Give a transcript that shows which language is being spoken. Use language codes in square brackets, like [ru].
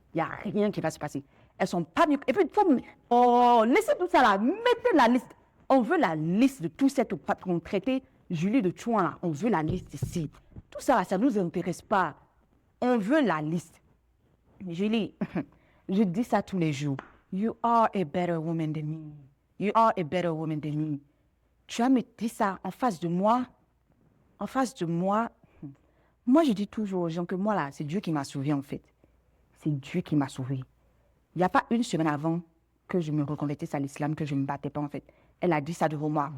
[fr] Il n'y a rien qui va se passer. Elles sont pas mieux. Et puis, laissez tout ça là, mettez la liste. On veut la liste de tous ceux qui ont traité Julie de chouin là. On veut la liste ici. Tout ça là, ça ne nous intéresse pas. On veut la liste. Julie, je dis ça tous les jours. [en] You are a better woman than me. You are a better woman than me. [fr] Tu as mis ça en face de moi. En face de moi. Moi, je dis toujours aux gens que moi, là, c'est Dieu qui m'a sauvé, en fait. C'est Dieu qui m'a sauvé. Il n'y a pas une semaine avant que je me reconvertisse à l'islam, que je ne me battais pas, en fait. Elle a dit ça devant moi.